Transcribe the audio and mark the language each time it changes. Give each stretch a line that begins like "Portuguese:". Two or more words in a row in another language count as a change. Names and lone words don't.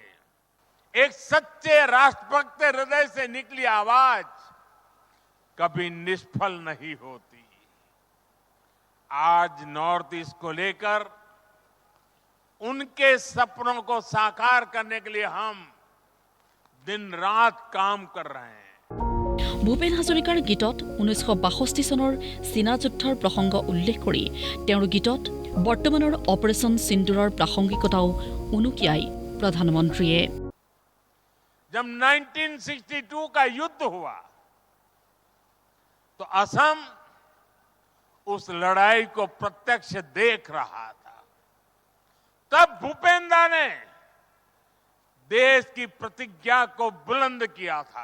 Hindi: एक सच्चे राष्ट्रभक्त हृदय से निकली आवाज कभी निष्फल नहीं होती। आज नॉर्थ ईस्ट को लेकर उनके सपनों को साकार करने के लिए हम दिन रात काम कर रहे हैं।
Assamese: ভূপেন হাজৰিকাৰ গীতত 1962 চনৰ চীনা যুদ্ধৰ প্ৰসংগ উল্লেখ কৰি তেওঁৰ গীতত বৰ্তমানৰ অপাৰেশ্যন সিন্দুৰৰ প্ৰাসংগিকতাও উনুকিয়াই প্ৰধানমন্ত্ৰীয়ে।
Hindi: जब 1962 का युद्ध हुआ तो असम उस लड़ाई को प्रत्यक्ष देख रहा था। तब भूपेंद्र ने देश की प्रतिज्ञा को बुलंद किया था।